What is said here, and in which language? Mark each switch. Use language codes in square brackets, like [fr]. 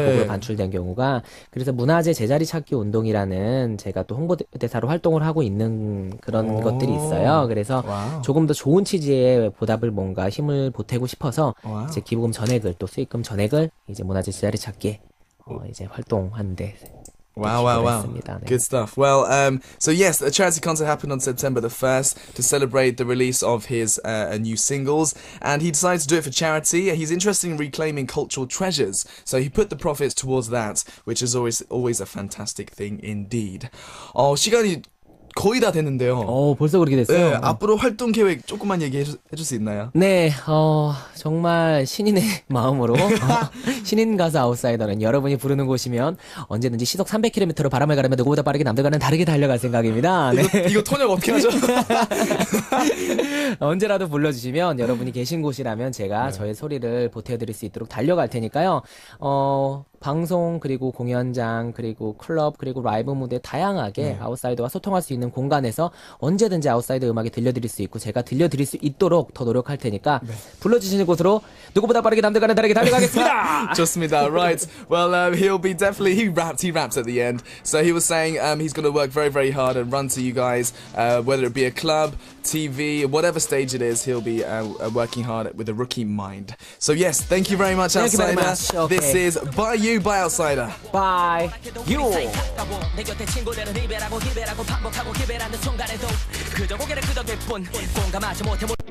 [ko] 외국으로 반출된 경우가. 그래서 문화재 제자리 찾기 운동이라는 제가 또 홍보대사로 활동을 하고 있는 그런 것들이 있어요. 그래서 와우. 조금 더 좋은 취지의 보답을 뭔가 힘을 보태고 싶어서 와우. 이제 기부금 전액을 또 수익금 전액을 이제 문화재 제자리 찾기에 이제 활동하는데 [en] Wow, wow, wow. [ko] 했습니다. 네. [en] Good stuff. Well, so yes, a charity concert happened on September the 1st to celebrate the release of his new singles, and he decided to do it for charity. He's interested in reclaiming cultural treasures, so he put the profits towards that, which is always a fantastic thing indeed. [ko] 시간이 [en] 거의 다 됐는데요. 벌써 그렇게 됐어요. 네, 앞으로 활동 계획 조금만 얘기해 줄 수 있나요? 네, 정말 신인의 마음으로 신인 가수 아웃사이더는 여러분이 부르는 곳이면 언제든지 시속 300km로 바람을 가르며 누구보다 빠르게 남들과는 다르게 달려갈 생각입니다. 네. 이거 통역 어떻게 하죠? 언제라도 불러주시면 여러분이 계신 곳이라면 제가 저의 소리를 보태드릴 수 있도록 달려갈 테니까요. 방송 그리고 공연장 그리고 클럽 그리고 라이브 무대 다양하게 아웃사이더와 소통할 수 있는 공간에서 언제든지 아웃사이더 음악이 들려드릴 수 있고 제가 들려드릴 수 있도록 더 노력할 테니까 불러주시는 곳으로 누구보다 빠르게 남들과는 다르게 달려가겠습니다. 좋습니다. Right. Well, he'll be definitely he raps at the end. So he was saying he's going to work very, very hard and run to you guys, whether it be a club, TV, whatever stage it is. He'll be working hard with a rookie mind. So yes, thank you very much, Thank you very Outsider. much. Okay. This is By You by Outsider. Bye. You. [ko] 내 곁에 친구들은 이별하고 기별하고 반복하고 기별하는 순간에도 그저 고개를 끄덕일 뿐 공감하지 못해